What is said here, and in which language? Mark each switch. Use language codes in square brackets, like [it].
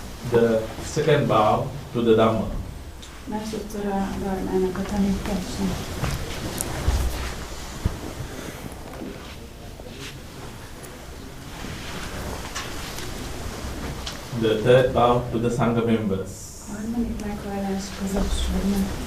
[en] The second bow to the Dhamma. [hu] Másodszor a Dharmának a tanítása. [en] The third bow to the Sangha members. [hu] Harmadik meghajlás közösségnek.